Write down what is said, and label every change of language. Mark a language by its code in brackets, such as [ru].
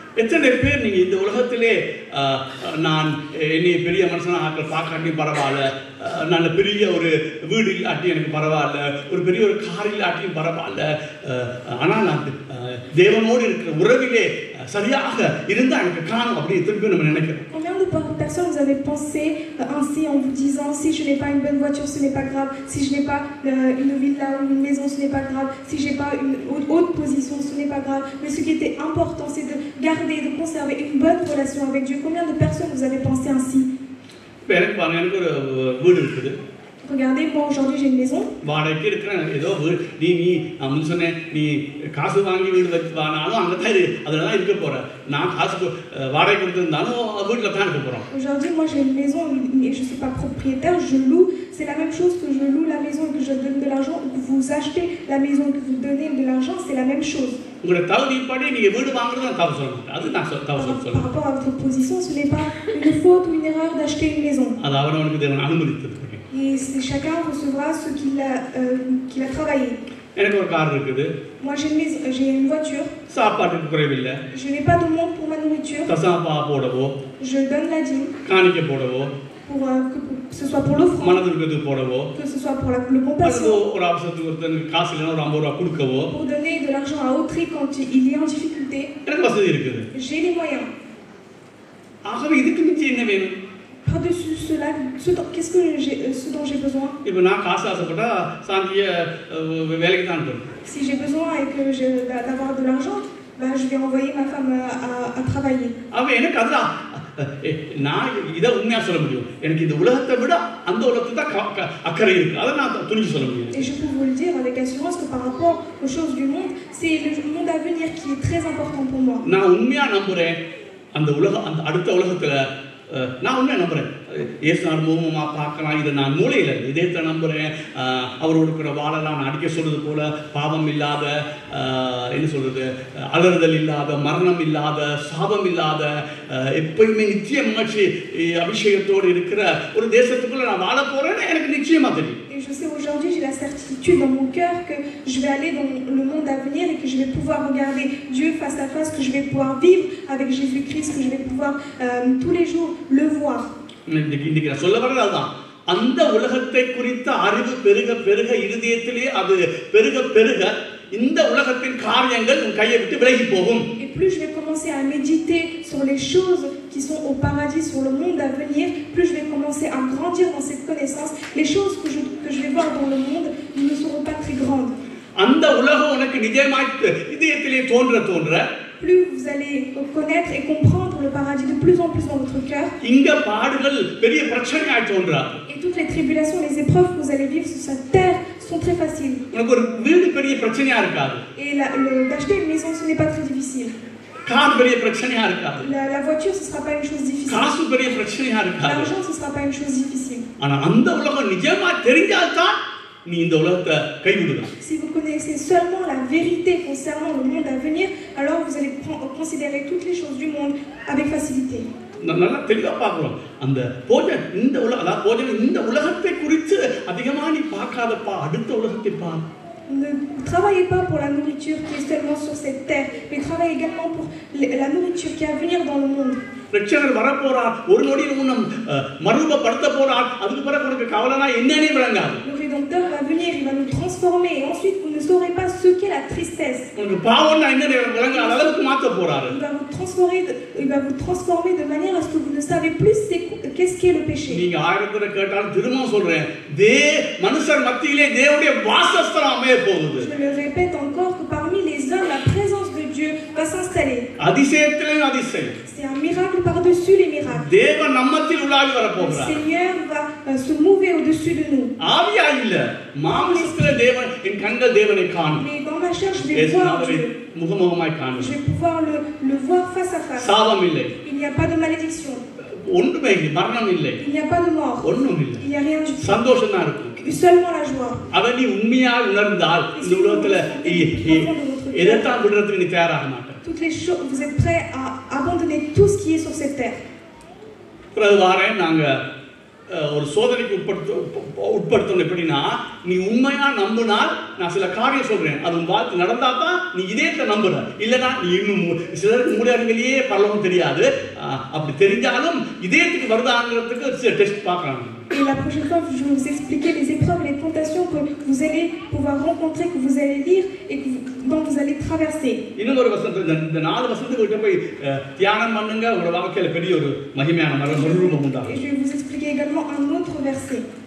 [ta] எத்தனை பேர் நீங்க இந்த உலகத்திலே நான் என்னை பெரிய மனுஷனா ஆக்கள் பார்க்காட்டி பரவாயில்ல, நல்ல பெரிய ஒரு வீடு இல்லாட்டி எனக்கு பரவாயில்ல, ஒரு பெரிய ஒரு கார் இல்லாட்டியும் பரவாயில்ல, ஆனால் நான் தேவனோடு இருக்கிற உறவிலே சரியாக இருந்தா எனக்கு காணும் அப்படி எத்தனை பேர் நம்ம நினைக்கிறோம். [fr] Combien de personnes vous avez pensé ainsi en vous disant si je n'ai pas une bonne voiture ce n'est pas grave, si je n'ai pas une villa ou une maison ce n'est pas grave, si j'ai pas une haute position ce n'est pas grave, mais ce qui était important c'est de garder, de conserver une bonne relation avec Dieu. Combien de personnes vous avez pensé ainsi? [ta] எனக்கு எனக்கு ஒரு வீடு இருக்குது. [fr] Regardez, moi aujourd'hui j'ai une maison. [ta] வாடகைக்கு இருக்கிறேன். ஏதோ நீ நான் சொன்னேன் நீ காசு வாங்கி வீடு வச்சு வானாலும் அங்கே தான் அதில் தான் இருக்க போகிறேன். நான் காசு வாடகை கொடுத்துருந்தாலும் வீட்டில் தான் இருக்க போகிறோம். [fr] Aujourd'hui moi j'ai une maison et je ne suis pas propriétaire, je loue. C'est la même chose que je loue la maison et que je donne de l'argent, ou que vous achetez la maison et que vous donnez de l'argent, c'est la même chose. [ta] உங்களோட தகுதிப்படி நீங்கள் வீடு வாங்குறது நான் தவறு சொல்ல மாட்டேன். அது நான் தவறு சொல்லுவேன். [fr] Par rapport à votre position, ce n'est pas une faute ou une erreur d'acheter une maison. [ta] அது அவனவனுக்கு தேவன் அனுமதித்தது. [fr] Et chacun recevra ce qu'il a travaillé. [ta] எனக்கு ஒரு கார் இருக்குது. [fr] Moi j'ai une voiture. [ta] சாப்பாட்டுக்கு குறைவில்லை. [fr] Je n'ai pas de manque pour ma nourriture. [ta] தசாப்பா போடவோ, [fr] je donne la dîme. [ta] காணிக்க போடவோ, [fr] que ce soit pour l'offrande, [ta] மனதுக்கு போடவோ, [fr] que ce soit pour le compassion, [ta] ஒரு அவசரத்துக்கு ஒருத்தனுக்கு காசு இல்லைன்னா ஒரு 50 ரூபாய் கொடுக்கவோ, [fr] pour donner de l'argent à autrui quand il est en difficulté. [ta] எனக்கு வசதி இருக்குது. [fr] J'ai les moyens. [ta] ஆகவே இதுக்கு மிஞ்சி என்ன வேணும்? [fr] Par-dessus cela, ce dont j'ai besoin. [ta] இப்போ நான் காசு ஆசைப்பட்டா சாந்திய வேலைக்கு தான் அனுப்பணும். [fr] Si j'ai besoin et que d'avoir de l'argent, je vais envoyer ma femme à travailler. [ta] அவன் எனக்கு அதான் நான் இதை உண்மையா சொல்ல முடியும். எனக்கு இந்த உலகத்தை விட அந்த உலகத்தை தான் அக்கறை இருக்கு. அதை நான் துணிஞ்சு சொல்ல முடியும். [fr] Et je peux vous le dire avec assurance que par rapport aux choses du monde, c'est le monde à venir qui est très important pour moi. [ta] நான் உண்மையா நம்புறேன் அந்த உலகம் அந்த அடுத்த உலகத்துல நான் உண்மையா நம்புறேன். இயேசு அனுபவமா பார்க்கலாம். இதை நான் மூளையில் இதயத்தை நம்புறேன். அவரோடு கூட வாழலாம். நான் அடிக்க சொல்றது போல பாவம் இல்லாத, என்ன சொல்றது, அலறுதல் இல்லாத, மரணம் இல்லாத, சாபம் இல்லாத, எப்பயுமே நிச்சய மகிழ்ச்சி அபிஷேகத்தோடு இருக்கிற ஒரு தேசத்துக்குள்ள நான் வாழ போறேன்னு எனக்கு நிச்சயமா தெரியும். [fr] Et je sais aujourd'hui, j'ai la certitude dans mon cœur que je vais aller dans le monde à venir et que je vais pouvoir regarder Dieu face à face, que je vais pouvoir vivre avec Jésus-Christ, que je vais pouvoir tous les jours le voir. [ta] இன்னைக்கு நான் சொல்ல வர்றது அதுதான். அந்த உலகத்தை குறித்த அறிவு பெருக பெருக இருதயத்திலே அது பெருக பெருக இந்த உலகத்தின் காரியங்கள் உன் கையை விட்டு விலகி போகும். [fr] Et plus je vais commencer à méditer sur les choses qui sont au paradis, sur le monde à venir, plus je vais commencer à grandir dans cette connaissance. Les choses que je vais voir dans le monde ne seront pas très grandes. [ta] அந்த உலகம் உனக்கு நிஜமாய் இதயத்திலே தோன்ற [fr] plus vous allez connaître et comprendre le paradis de plus en plus dans votre cœur. [ta] இங்க பாடுகள் பெரிய பிரச்சனையாய் தோன்றாது. [fr] Et toutes les tribulations, les épreuves que vous allez vivre sur cette terre sont très faciles. [ta] உனக்கு ஒரு வீடு பெரிய பிரச்சனையா இருக்காது. [fr] Et d'acheter une maison, ce n'est pas très difficile. [ta] Car பெரிய பிரச்சனையா இருக்காது. [fr] La voiture, ce sera pas une chose difficile. [ta] காசு பெரிய பிரச்சனையா இருக்காது. [fr] L'argent, ce sera pas une chose difficile. [ta] ஆனா அந்த உலகம் நிஜமா தெரிஞ்சால்தான் நீ இந்த உலகத்தை கைவிடுவ. [fr] Si vous connaissez seulement la vérité concernant le monde à venir, alors vous allez considérer toutes les choses du monde avec facilité. [ta] நல்லா தெளிவா பார்க்கிறோம். அந்த போஜன் இந்த அதாவது போஜன் இந்த உலகத்தை குறித்து அதிகமா நீ பார்க்காதப்பா, அடுத்த உலகத்தை பார். [fr] Ne travaillez pas pour la nourriture qui est seulement sur cette terre, mais travaillez également pour la nourriture qui est à venir dans le monde. [ta] ரட்சகர் வரப்போறார், ஒரு நொடியில் உன்னம் மறுரூபப்படுத்த போறார். அதுக்கு பிறகு உனக்கு கவலைனா என்னன்னே விளங்காது. [fr] Le Rédempteur va venir, il va nous transformer et ensuite vous ne saurez pas ce qu'est la tristesse. [ta] உனக்கு பாவம்னா என்னன்னே விளங்காத அளவுக்கு மாத்த போறாரு. [fr] Il va vous transformer de manière à ce que vous ne savez plus qu'est-ce qu'est le péché. [ta] நீங்க ஆயிரத்துல கேட்டாலும் திரும்ப சொல்றேன், மனுஷர் மத்தியிலே தேவனுடைய வாசஸ்தலம் அமைய போகுது. [fr] Je le répète encore que parmi les hommes la présence de Dieu va s'installer. [ta] அதிசயத்திலே அதிசயம். [fr] C'est un miracle par-dessus les miracles. [ta] தேவன் நம்மத்தில் உலாவி வர போகிறார். [fr] Le Seigneur va se mouver au-dessus de nous. [ta] ஆவியா இல்ல, மாம்சத்திலே தேவன் என் கண்கள் தேவனை காணும். [fr] Mais dans ma chair je vais voir Dieu. [ta] முகமுகமாய் காணும். [fr] Je vais pouvoir le voir face à face. [ta] சாபம் இல்லை. [fr] Il n'y a pas de malédiction. [ta] ஒன்றுமே இல்லை, மரணம் இல்லை. [fr] Il n'y a pas de mort. [ta] ஒன்றும் இல்லை. [fr] Il n'y a rien du tout. [ta] சந்தோஷம் தான் இருக்கும். [fr] Seulement la joie. [ta] அதை நீ உண்மையாக உணர்ந்தால் இந்த உலகத்துல எதைத்தான் விடுறதுக்கு நீ தயாராக மாட்ட. [fr] Toutes les choses, vous êtes prêts à abandonner tout ce qui est sur cette terre. [ta] பிறகு வாரேன், நாங்க ஒரு சோதனைக்கு உட்படுத்தணும். எப்படின்னா, நீ உண்மையா நம்பினால் நான் சில காரியம் சொல்றேன், அது உன் வாழ்க்கை நடந்தா தான் நீ இதயத்தை நம்புற. இல்லைன்னா நீ இன்னும் சிலருக்கு மூலையிலேயே பரலோகம் தெரியாது. அப்படி தெரிஞ்சாலும் இதயத்துக்கு வருதாங்கிறதுக்கு டெஸ்ட் பார்க்கறாங்க. [fr] Et la prochaine fois, je vais vous expliquer les épreuves et les tentations que vous allez pouvoir rencontrer, que vous allez lire et dont vous allez traverser. [ta] இன்னும் ஒரு வசனத்தை இந்த 4 வசனத்துக்கு கிட்ட போய் தியானம் பண்ணுங்க. உங்க வாழ்க்கையில பெரிய ஒரு மகிமையான மறுரூபம் உண்டாகும். [fr] Et je vais vous expliquer également un autre verset.